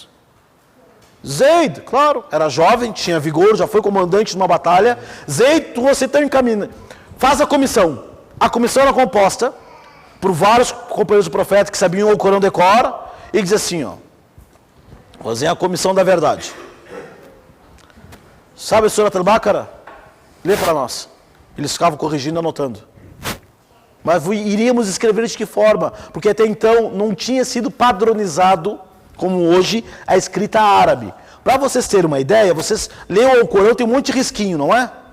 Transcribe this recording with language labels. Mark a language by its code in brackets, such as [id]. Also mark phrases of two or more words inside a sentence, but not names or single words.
[pt] Zaid, claro, era jovem, tinha vigor, já foi comandante de uma batalha. Zaid, você está encaminhando, faz a comissão. A comissão era composta por vários companheiros do profeta que sabiam o Corão decora, e diz assim, ó, fazer a comissão da verdade. Sabe a Surat al-Baqarah? Lê para nós. Eles ficavam corrigindo e anotando. Mas iríamos escrever de que forma? Porque até então não tinha sido padronizado, como hoje, a escrita árabe. Para vocês terem uma ideia, vocês leem o Corão, tem um monte de risquinho, não é?